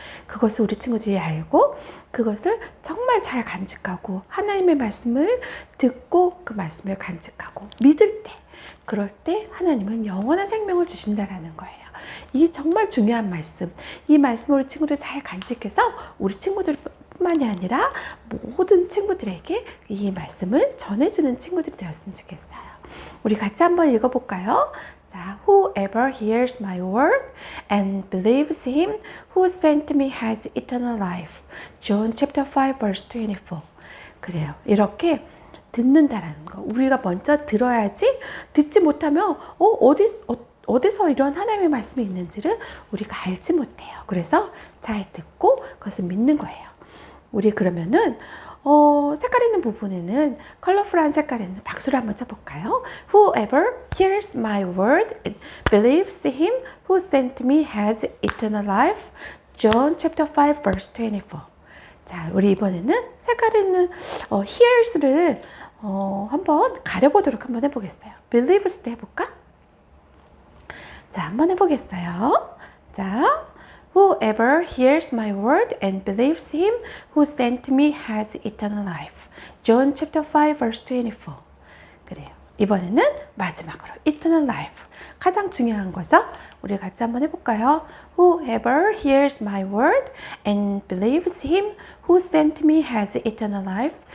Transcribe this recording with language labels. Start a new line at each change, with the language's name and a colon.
Korean: 그것을 우리 친구들이 알고 그것을 정말 잘 간직하고 하나님의 말씀을 듣고 그 말씀을 간직하고 믿을 때, 그럴 때 하나님은 영원한 생명을 주신다라는 거예요. 이 정말 중요한 말씀. 이 말씀을 우리 친구들 잘 간직해서 우리 친구들뿐만이 아니라 모든 친구들에게 이 말씀을 전해주는 친구들이 되었으면 좋겠어요. 우리 같이 한번 읽어볼까요?
English: 자, whoever hears my word and believes him who sent me has eternal life. John chapter 5 verse 24.
Korean: 그래요. 이렇게 듣는다라는 거. 우리가 먼저 들어야지 듣지 못하면 어디서 이런 하나님의 말씀이 있는지를 우리가 알지 못해요. 그래서 잘 듣고 그것을 믿는 거예요. 우리 그러면은 색깔 있는 부분에는 컬러풀한 색깔 있는 박수를 한번 쳐볼까요?
English: Whoever hears my word and believes him who sent me has eternal life. John chapter 5 verse 24.
Korean: 자, 우리 이번에는 색깔 있는 hears를 한번 가려보도록 한번 해보겠어요. believes 해볼까? 자, 한번 해보겠어요.
English: 자, whoever hears my word and believes him who sent me has eternal life. John chapter 5 verse 24.
Korean: 그래요. 이번에는 마지막으로 eternal life. 가장 중요한 거죠. 우리 같이 한번 해볼까요?
English: Whoever hears my word and believes him who sent me has eternal life.